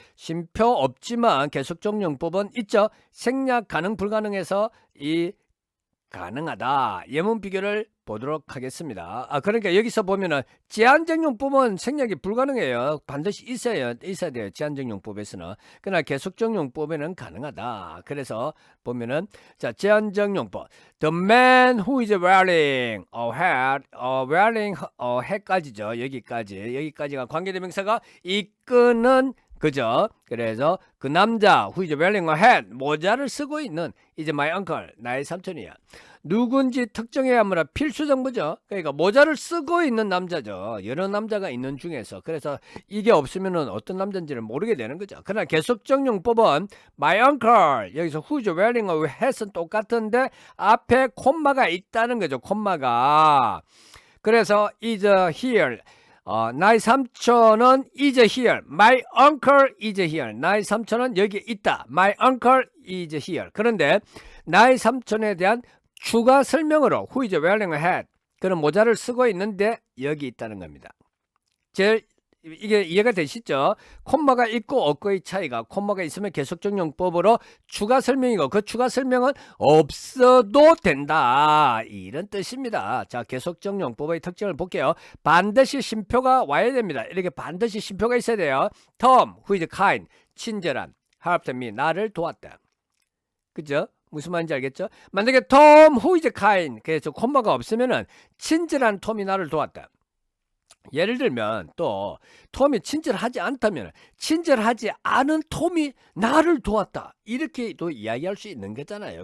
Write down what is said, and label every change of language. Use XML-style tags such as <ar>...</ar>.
<ko>쉼표 없지만 계속적 용법은 있죠. 생략 가능 불가능해서 이 가능하다. 예문 비교를 보도록 하겠습니다. 그러니까 여기서 보면은 제한적 용법은 생략이 불가능해요. 반드시 있어야 돼요. 제한적 용법에서는. 그러나 계속적 용법에는 가능하다. 그래서 보면은 자, 제한적 용법.</ko> <en>The man who is wearing a hat, wearing a hat까지죠.</en> <ko>여기까지가 관계대명사가 이끄는 그죠? 그래서 그 남자</ko> <en>who is wearing a hat</en> <ko>모자를 쓰고 있는 이제</ko> <en>my uncle</en> <ko>나의 삼촌이야. 누군지 특정해야 하므로 필수 정보죠. 그러니까 모자를 쓰고 있는 남자죠. 여러 남자가 있는 중에서. 그래서 이게 없으면은 어떤 남자인지를 모르게 되는 거죠. 그러나 계속적 용법은 my uncle 여기서</ko> <en>who's wearing a hat</en> <ko>은 똑같은데 앞에 콤마가 있다는 거죠. 콤마가.</ko> <en>그래서 is here</en> <ko>나의 삼촌은</ko> <en>is here. My uncle is here.</en> <ko>나의 삼촌은 여기 있다.</ko> <en>My uncle is here.</en> <ko>그런데 나의 삼촌에 대한 추가 설명으로</ko> <en>who is wearing a hat.</en> <ko>그는 모자를 쓰고 있는데 여기 있다는 겁니다. 이게 이해가 되시죠? 콤마가 있고 없고의 차이가 콤마가 있으면 계속적 용법으로 추가 설명이고 그 추가 설명은 없어도 된다. 이런 뜻입니다. 자, 계속적 용법의 특징을 볼게요. 반드시 쉼표가 와야 됩니다. 이렇게 반드시 쉼표가 있어야 돼요.</ko> <en>Tom, who is kind,</en> <ko>친절한,</ko> <en>helped me,</en> <ko>나를 도왔다. 그죠? 무슨 말인지 알겠죠? 만약에</ko> <en>Tom, who is kind,</en> <ko>그래서 콤마가 없으면은 친절한 톰이 나를 도왔다. 예를 들면 또 톰이 친절하지 않다면 친절하지 않은 톰이 나를 도왔다 이렇게도 이야기할 수 있는 거잖아요.</ko>